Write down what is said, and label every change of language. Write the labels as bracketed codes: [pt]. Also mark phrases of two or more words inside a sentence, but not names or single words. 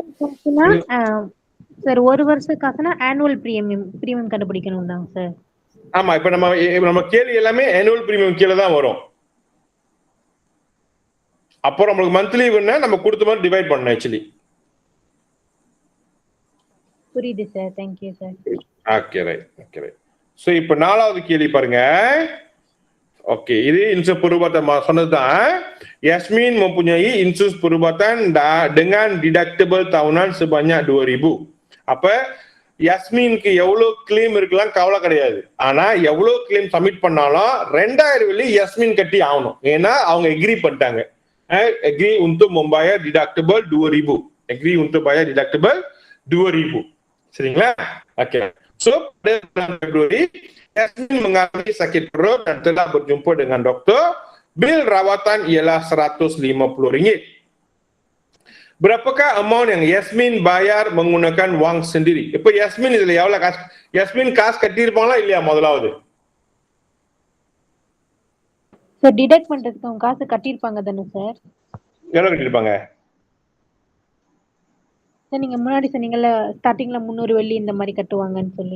[ta] சார் ஒரு வருஷம் காசுனா [en] annual premium [ta] கண்டுபிடிக்கணும் தான் சார். ஆமா, இப்ப நம்ம கேள்வி எல்லாமே [en] annual premium [ta] கீழே தான் வரும். அப்புறம் நம்மளுக்கு மந்த்லி வேணா நம்ம கொடுத்த மாதிரி டிவைட் பண்ணணும் ஆக்சுவலி. புரியுது சார். [en] Thank you சார். okay right. okay right. [ta] சோ இப்போ 4வது கேள்வி பாருங்க. [ms] Okey, ini insurans perubatan சொன்னதுதான். Yasmin mempunyai insurans perubatan dengan deductible tahunan sebanyak 2000. [ta] அப்ப யாஸ்மினுக்கு எவ்வளவு கிளைம் இருக்கலாம் கவலை கிடையாது. ஆனா எவ்வளவு கிளைம் சப்மிட் பண்ணாலும் 2000 வெள்ளி யாஸ்மின் கட்டி ஆகணும். ஏன்னா அவங்க எக்ரி பண்ணிட்டாங்க. எக்ரி [ms] untuk membayar deductible [ta] 2000. எக்ரி [ms] untuk bayar deductible [ta] 2000. சரிங்களா? ஓகே. [ms] So pada bulan Februari Yasmin mengalami sakit perut dan telah berjumpa dengan doktor. Bil rawatan ialah RM150. Berapakah amount yang Yasmin bayar menggunakan wang sendiri? [ta] இப்ப Yasmin இதுல எவ்வளவு காசு Yasmin காசு கட்டி இருப்பாங்களா இல்லையா? முதலாவது சார் டிடக்ட் பண்றதுக்கு அவங்க காசு கட்டி இருப்பாங்க தானே சார்? எவ்வளவு கட்டி இருப்பாங்க? சார் நீங்க முன்னாடி சொன்னீங்கல்ல ஸ்டார்டிங்ல 300 வெள்ளி இந்த மாதிரி கட்டுவாங்கன்னு சொல்லி.